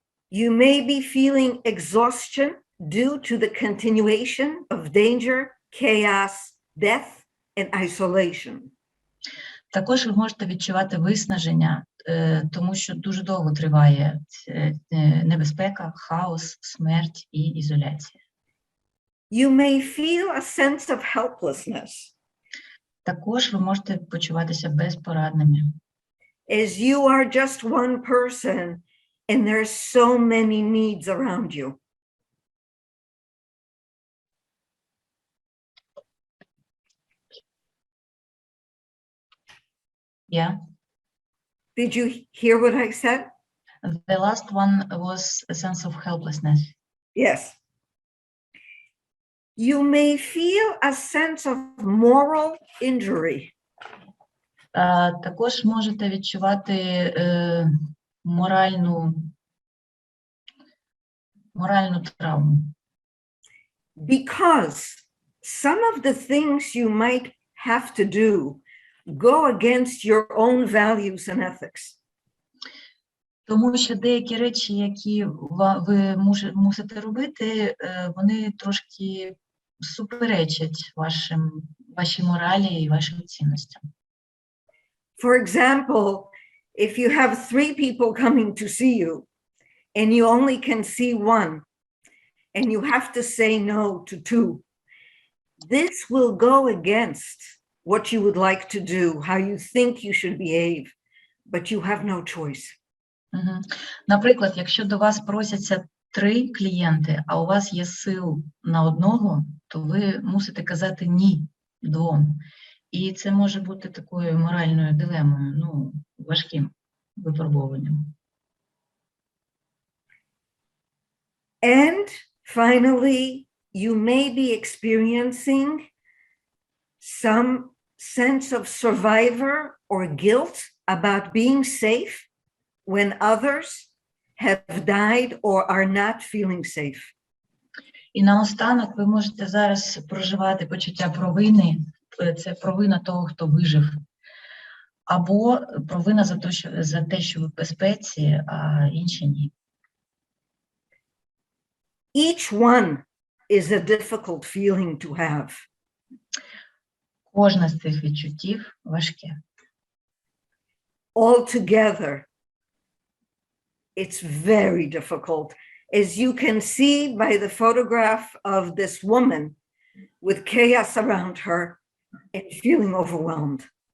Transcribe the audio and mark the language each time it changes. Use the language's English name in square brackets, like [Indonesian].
[English] You may be feeling exhaustion due to the continuation of danger, chaos, death, and isolation. [Ukrainian] Також ви можете відчувати виснаження, тому що дуже довго триває небезпека, хаос, смерть і ізоляція. [English] You may feel a sense of helplessness. [Ukrainian] Також ви можете почуватися безпорадними. [English] As you are just one person and there's so many needs around you. Yeah. Did you hear what I said? The last one was a sense of helplessness. Yes. You may feel a sense of moral injury. [Ukrainian] Також можете відчувати моральну травму. [English] Because some of the things you might have to do go against your own values and ethics? [Ukrainian] Тому що деякі речі, які ви мусите робити, вони трошки суперечать вашій моралі і вашим цінностям. [English] For example, if you have 3 people coming to see you and you only can see 1 and you have to say no to 2, this will go against what you would like to do, how you think you should behave, but you have no choice. [Ukrainian] Наприклад, якщо до вас просяться 3 клієнти, а у вас є сил на одного, то ви мусите казати ні 2. І це може бути такою моральною дилемою, важким випробуванням. [English] And finally, you may be experiencing some sense of survivor or guilt about being safe when others have died or are not feeling safe. [Ukrainian] І наостанок ви можете зараз проживати почуття провини. Це провина того, хто вижив. Або провина за те, що ви в безпеці, а інші ні. [English] Each one is a difficult feeling to have. [Ukrainian] Кожне з цих відчуттів важке. [English] Altogether, it's very difficult. As you can see by the photograph of this woman with chaos around her and feeling overwhelmed.